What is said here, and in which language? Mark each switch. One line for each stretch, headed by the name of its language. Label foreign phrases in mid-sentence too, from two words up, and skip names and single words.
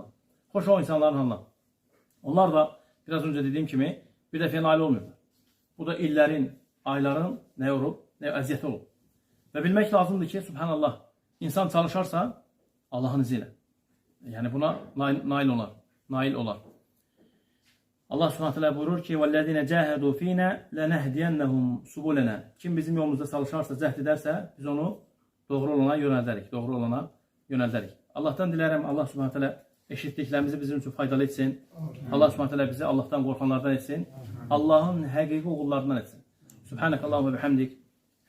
Azerbaijani: Xoş o insanların halına. Onlar da
Turkish: biraz önce
Azerbaijani: dediyim kimi bir dəfəyə nail olmuyorlar. Bu da illərin, ayların nə olub, nə əziyyəti olub. Və bilmək lazımdır ki, subhanallah, insan çalışarsa Allahın izi ilə. Yəni buna nail olar. Allah
Arabic: سبحانه تعالى
Azerbaijani: buyurur ki,
Arabic: وَالَّذِينَ جَاهَدُوا ف۪ينَا لَنَهْدِيَنَّهُمْ سُبُولَنَا.
Azerbaijani: Kim bizim yolumuzda çalışarsa, cəhd edərsə, biz onu doğru olana yönəldərik. Allah'tan dilərəm, Allah
Arabic: سبحانه تعالى
Azerbaijani: eşitdiklərimizi bizim üçün faydalı etsin. Allah
Arabic: سبحانه تعالى
Azerbaijani: bizi Allah'tan qorxanlardan etsin. Allah'ın həqiqi oğullarından etsin.
Arabic: سبحانك اللهم بحمدك.